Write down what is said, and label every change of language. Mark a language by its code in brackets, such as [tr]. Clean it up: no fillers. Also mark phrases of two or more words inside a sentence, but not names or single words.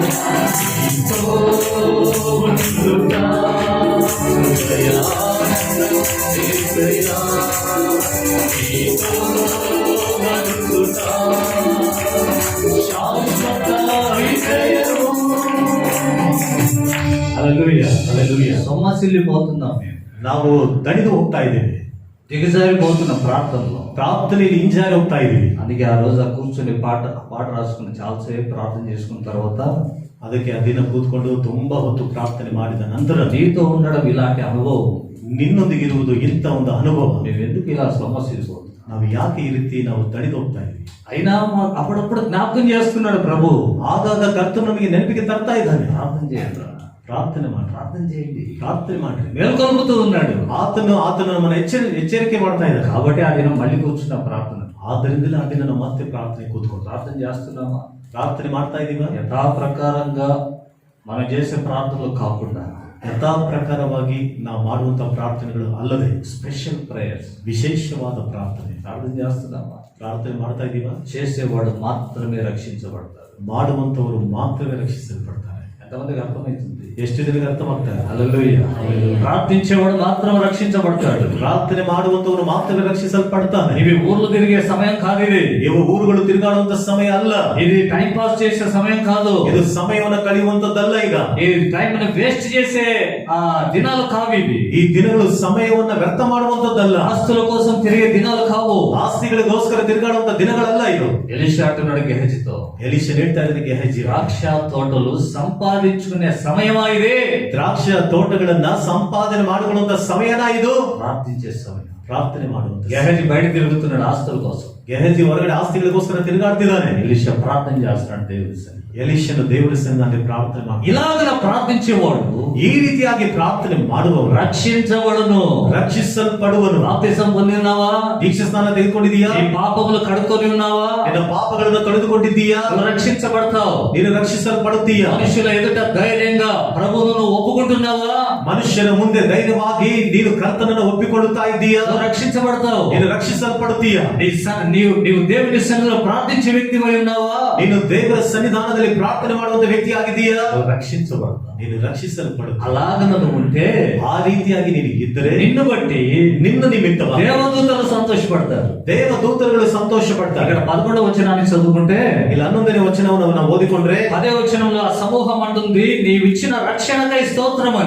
[te] నీతో ఉండుట హృదయ ఆనందం యేసయ్యా, నీతో నడుచుట శాశ్వత విజయము. హల్లెలూయా, హల్లెలూయా. సొమ్మసిల్లిపోతున్నాం మేము. [kn] ನಾವು ದಣಿದು ಹೋಗ್ತಾ ಇದ್ದೇವೆ, [te] దిగజారిపోతున్నాం ప్రార్థనలో. [kn] ಪ್ರಾರ್ಥನೆಯಲ್ಲಿ ಹಿಂಜಾರಿ ಹೋಗ್ತಾ ಇದ್ದೀವಿ. [te] అందుకే ఆ రోజు కూర్చొని పాట రాసుకుని చాలాసేపు ప్రార్థన చేసుకున్న తర్వాత [kn] ಅದಕ್ಕೆ ಆ ದಿನ ಕೂತ್ಕೊಂಡು ತುಂಬಾ ಹೊತ್ತು ಪ್ರಾರ್ಥನೆ ಮಾಡಿದ ನಂತರ [te] నీతో ఉండడం ఇలాంటి అనుభవం, [kn] ನಿನ್ನೊಂದಿಗಿರುವುದು ಇಂಥ ಒಂದು ಅನುಭವ. [te] మేము ఎందుకు ఇలా సొమ్మసిల్లిపోతున్నాం? [kn] ನಾವು ಯಾಕೆ ಈ ರೀತಿ ನಾವು ತಡೆದು ಹೋಗ್ತಾ ಇದ್ವಿ? [te] అయినా అప్పుడప్పుడు జ్ఞాపకం చేస్తున్నాడు ప్రభు. [kn] ಆಗಾಗ ಕರ್ತನು ನಮಗೆ ನೆನಪಿಗೆ ತರ್ತಾ ಇದ್ದಾನೆ. [te] ప్రార్థన చేయండి, [kn] ಪ್ರಾರ್ಥನೆ ಮಾಡಿ, [te] ప్రార్థన చేయండి, [kn] ಪ್ರಾರ್ಥನೆ ಮಾಡ್ರಿ. [te] మేల్కొల్పుతూ ఉన్నాడు. [kn] ಆತನು ನಮ್ಮನ್ನ ಎಚ್ಚರಿಕೆ ಮಾಡ್ತಾ ಇದ್ದಾನೆ. [te] కాబట్టి ఆ దినం మళ్ళీ కూర్చున్న ప్రార్థన. [kn] ಆದ್ದರಿಂದಲೇ ಆ ದಿನ ನಾವು ಮತ್ತೆ ಪ್ರಾರ್ಥನೆ ಕೂತ್ಕೊಂಡು [te] ప్రార్థన చేస్తున్నామా? [kn] ಪ್ರಾರ್ಥನೆ ಮಾಡ್ತಾ ಇದೀವ. [te] యథా ప్రకారంగా మనం చేసే ప్రార్థనలు కాకుండా [kn] ಯಥಾ ಪ್ರಕಾರವಾಗಿ ನಾವು ಮಾಡುವಂತಹ ಪ್ರಾರ್ಥನೆಗಳು ಅಲ್ಲದೆ [en] special prayers, [kn] ವಿಶೇಷವಾದ ಪ್ರಾರ್ಥನೆ [te] ప్రార్థన చేస్తున్నామా? [kn] ಪ್ರಾರ್ಥನೆ ಮಾಡ್ತಾ ಇದೀವ. [te] చేసేవాడు మాత్రమే రక్షించబడతారు. [kn] ಮಾಡುವಂತವರು ಮಾತ್ರವೇ ರಕ್ಷಿಸಲ್ಪಡ್ತಾರೆ. [te] ఎంతమందికి అర్థమవుతుంది? [kn] ಎಷ್ಟು ಜನರಿಗೆ ಅರ್ಥವಾಗ್ತಾರೆ? [te] హల్లెలూయా. ప్రార్థించేవాడు మాత్రం రక్షించబడతాడు. [kn] ಪ್ರಾರ್ಥನೆ ಮಾಡುವಂತವರು ಮಾತ್ರವೇ ರಕ್ಷಿಸಲ್ಪಡ್ತಾರೆ. [te] ఇవి ఊర్లు తిరిగే సమయం కాదు. [kn] ಇವು ಊರುಗಳು ತಿರುಗಾಡುವಂತ ಸಮಯ ಅಲ್ಲ. [te] ఇది [en] time pass [te] చేసే సమయం కాదు. [kn] ಇದು ಸಮಯವನ್ನು ಕಳೆಯುವಂತದ್ದಲ್ಲ. ಈಗ [te] ఈ [en] time waste [te] చేసే ఆ దినాలు కావు ఇవి. [kn] ಈ ದಿನಗಳು ಸಮಯವನ್ನ ವ್ಯರ್ಥ ಮಾಡುವಂತದ್ದಲ್ಲ. [te] ఆస్తుల కోసం తిరిగే దినాలు కావు. [kn] ಆಸ್ತಿಗಳಿಗೋಸ್ಕರ ತಿರುಗಾಡುವಂತ ದಿನಗಳಲ್ಲ ಇದು. [te] ఎలీషా అంటున్నాడు గెహజీతో, [kn] ಎಲೀಷ ಹೇಳ್ತಾ ಇದ್ದಾನೆ ಗೆಹಜಿ, [te] ద్రాక్ష తోటలు సంపాదించుకునే సమయమా ఇది? [kn] ದ್ರಾಕ್ಷ ತೋಟಗಳನ್ನ ಸಂಪಾದನೆ ಮಾಡಿಕೊಳ್ಳುವಂತ ಸಮಯನ ಇದು? [te] ప్రార్థించే సమయం. [kn] ಪ್ರಾರ್ಥನೆ ಮಾಡುವಂತ. [te] గెహజీ బయట తిరుగుతున్నాడు ఆస్తుల కోసం. [kn] ಗೆಹಜಿ ಹೊರಗಡೆ ಆಸ್ತಿಗಳಿಗೋಸ್ಕರ ತಿರುಗಾಡ್ತಿದ್ದಾನೆ. [te] ఎలీషా ప్రార్థన చేస్తున్నాడు దేవుడి సన్నిధిలో. [kn] ಎಲೀಷನು ದೇವರ ಸನ್ನಿಧಿಯಲ್ಲಿ ಪ್ರಾರ್ಥನೆ ಮಾಡಿ, [te] ఇలాగ ప్రార్థించేవాడు [kn] ಈ ರೀತಿಯಾಗಿ ಪ್ರಾರ್ಥನೆ ಮಾಡುವವರು [te] రక్షించబడును. [kn] ರಕ್ಷಿಸಲ್ಪಡುವನು. [te] బాప్తిసం పొందినావా? [kn] ದೀಕ್ಷಾ ಸ್ನಾನ ತೆಗೆದುಕೊಂಡಿದೀಯಾ? [te] నీ పాపములు కడుక్కొని ఉన్నావా? [kn] ನಿನ್ನ ಪಾಪಗಳನ್ನು ಕಳೆದುಕೊಂಡಿದ್ದೀಯಾ? [te] నువ్వు రక్షించబడతావు. [kn] ನೀನು ರಕ್ಷಿಸಲ್ಪಡುತ್ತೀಯಾ? [te] మనుషుల ఎదుట ధైర్యంగా ప్రభువును నువ్వు ఒప్పుకుంటున్నావా? [kn] ಮನುಷ್ಯನ ಮುಂದೆ ಧೈರ್ಯವಾಗಿ ನೀನು ಕರ್ತನನ್ನು ಒಪ್ಪಿಕೊಳ್ಳುತ್ತಾ ಇದ್ದೀಯಾ? [te] నువ్వు రక్షించబడతావు. [kn] ನೀನು ರಕ್ಷಿಸಲ್ಪಡುತ್ತೀಯಾ? [te] నీవు దేవుని సన్నిధిలో ప్రార్థించే వ్యక్తివై ఉన్నావా? [kn] ನೀನು ದೇವರ ಸನ್ನಿಧಾನದಲ್ಲಿ ಪ್ರಾರ್ಥನೆ ಮಾಡುವಂತ ವ್ಯಕ್ತಿ ಆಗಿದ್ದೀಯಾ? [te] నువ్వు రక్షించబడతావు. [kn] ನೀನು ರಕ್ಷಿಸಲ್ಪಡುತ್ತೀಯ. [te] అలాగ నువ్వు ఉంటే, [kn] ಆ ರೀತಿಯಾಗಿ ನೀನು ಇದ್ದರೆ [te] నిన్ను బట్టి [kn] ನಿನ್ನ ನಿಮಿತ್ತವಾಗಿ [te] దేవదూతలు సంతోషపడతారు. [kn] ದೇವದೂತರುಗಳು ಸಂತೋಷ పడతారు. [te] ఇక్కడ 11వ వచనాన్ని చదువుకుంటే, [kn] ಇಲ್ಲಿ 11ನೇ ವಚನವನ್ನು ನಾವು ಓದಿಕೊಂಡ್ರೆ [te] 10వ వచనంలో ఆ సమూహం అంటుంది, నీవిచ్చిన రక్షణకై స్తోత్రమని.